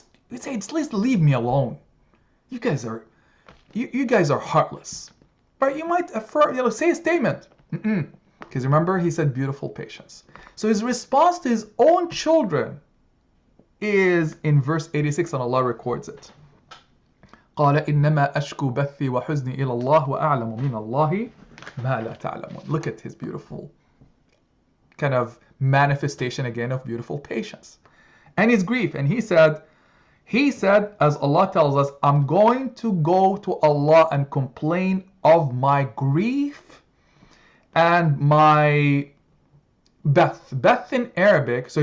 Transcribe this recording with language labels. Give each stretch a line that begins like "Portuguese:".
English: You'd say, please leave me alone. You guys are heartless. Right? You might say a statement. Because remember, he said beautiful patience. So his response to his own children is in verse 86, and Allah records it.
Arabic: قال إنما أشكو بثي وحزني إلى الله وأعلم من الله ما لا تعلمون.
English: Look at his beautiful kind of manifestation again of beautiful patience and his grief. And he said, as Allah tells us, I'm going to go to Allah and complain of my grief and my Beth in Arabic.